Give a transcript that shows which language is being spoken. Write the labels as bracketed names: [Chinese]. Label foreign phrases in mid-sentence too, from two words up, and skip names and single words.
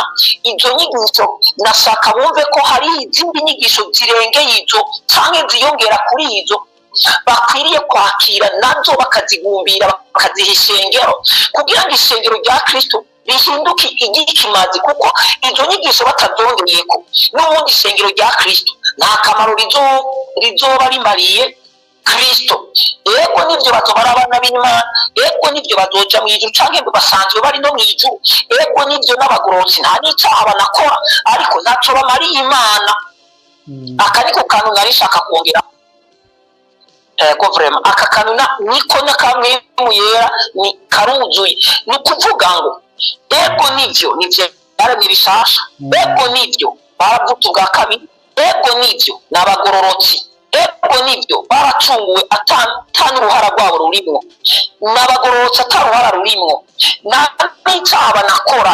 [Rundi] Izo nyigisho nashaka bumve ko hari izindi nyigisho zirengeye izo cyangwa ziyongera kuri izo bakwiriye kwakira, nazo bakazigumbira, bakaziha ishengero, kugira ngo ishengero rya Kristo rihinduke igikimazi. Kuko izo nyigisho batazongeyeko n'ubundi ishengero rya Kristo nta kamaro rizoba rimariye Kristo. Yego nibyo bazobara abana b'Imana, yego nibyo bazoja mu ijuru canke basanzwe bari no mu ijuru, yego nibyo n'abagororotsi nta n'icyaha banakora, ariko ntaco bamariye Imana. Aka niko kantu nari shaka kongera vraiment aka kantu niko nakamwe mu yera ni karuzuye. Ni kuvuga ngo yego nibyo baremwe bishasha, yego nibyo baravuga ubwa kabiri, yego nibyo n'abagororotsi, yego nibyo baracunguwe atanuruhara rwabo rurimwo, n'abagororotsi ataruhara rurimwo, nta n'icyaha banakora.